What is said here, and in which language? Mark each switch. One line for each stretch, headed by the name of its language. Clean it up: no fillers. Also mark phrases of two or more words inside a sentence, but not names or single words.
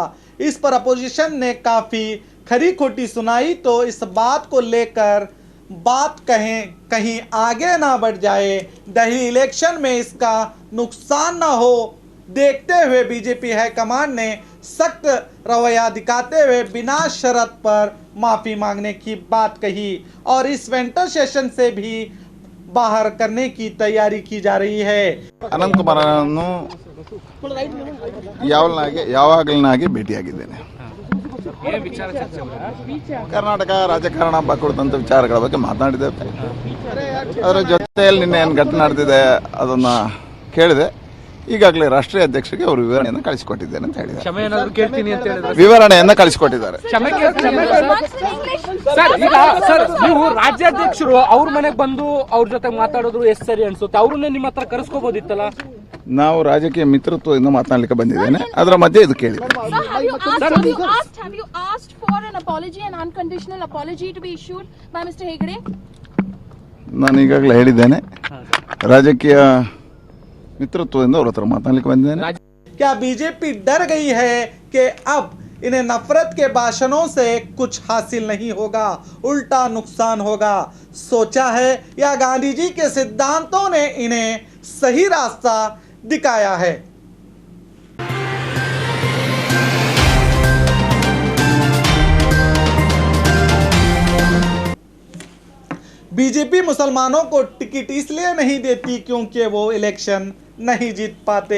Hindi: इस पर अपोजिशन ने काफ़ी खरी खोटी सुनाई, तो इस बात को लेकर बात कहीं आगे ना बढ़ जाए, दिल्ली इलेक्शन में इसका नुकसान ना हो, देखते हुए बीजेपी हाईकमान ने सख्त रवैया दिखाते हुए बिना शर्त पर माफ़ी मांगने की बात कही और इस
English: winter session
Hindi: से भी बाहर करने की तैयारी की जा रही है।
Kannada: ಅನಂತ್ ಕುಮಾರ್ ಯಾವಾಗಲನಾಗಿ ಭೇಟಿಯಾಗಿದ್ದೇನೆ। ಕರ್ನಾಟಕ ರಾಜಕಾರಣ ಹಬ್ಬ ಕುರಿತಂತ ವಿಚಾರಗಳ ಬಗ್ಗೆ ಮಾತನಾಡಿದ್ದೇವೆ। ಅದರ ಜೊತೆಯಲ್ಲಿ ನಿನ್ನೆ ಏನು ಘಟನೆ ನಡೆದಿದೆ ಅದನ್ನು ಕೇಳಿದೆ। ಈಗಾಗಲೇ ರಾಷ್ಟ್ರೀಯ ಅಧ್ಯಕ್ಷರಿಗೆ ಅವರು ವಿವರಣೆಯನ್ನು ಕಳಿಸಿಕೊಟ್ಟಿದ್ದೇನೆ ಅಂತ ಹೇಳಿದ್ದಾರೆ। ವಿವರಣೆಯನ್ನು ಕಳಿಸಿಕೊಟ್ಟಿದ್ದಾರೆ। ಸರ್ ನೀವು ರಾಜ್ಯಾಧ್ಯಕ್ಷರು ಅವ್ರ ಮನೆಗೆ ಬಂದು ಅವ್ರ ಜೊತೆ ಮಾತಾಡೋದು ಎಷ್ಟು ಸರಿ ಅನ್ಸುತ್ತೆ? ಅವ್ರನ್ನೇ ನಿಮ್ಮ ಹತ್ರ ಕರೆಸ್ಕೋಬಹುದಿತ್ತಲ್ಲ? ನಾವು ರಾಜಕೀಯ ಮಿತ್ರತ್ವದಿಂದ ಮಾತನಾಡಲಿಕ್ಕೆ ಬಂದಿದ್ದೇನೆ, ಅದರ ಮಧ್ಯೆ ಇದು ಕೇಳಿದೆ.
English: Sir, have you asked for an apology, an unconditional apology to be issued by Mr. Hegde?
Kannada: ನಾನು ಈಗಾಗಲೇ ಹೇಳಿದ್ದೇನೆ, ರಾಜಕೀಯ ಮಿತ್ರತ್ವದಿಂದ ಅವ್ರ ಹತ್ರ ಮಾತನಾಡಲಿಕ್ಕೆ ಬಂದಿದ್ದೇನೆ.
Hindi: क्या बीजेपी डर गई है कि अब इन्हें नफरत के भाषणों से कुछ हासिल नहीं होगा, उल्टा नुकसान होगा? सोचा है या गांधी जी के सिद्धांतों ने इन्हें सही रास्ता दिखाया है? बीजेपी मुसलमानों को टिकट इसलिए नहीं देती क्योंकि वो इलेक्शन नहीं जीत पाते।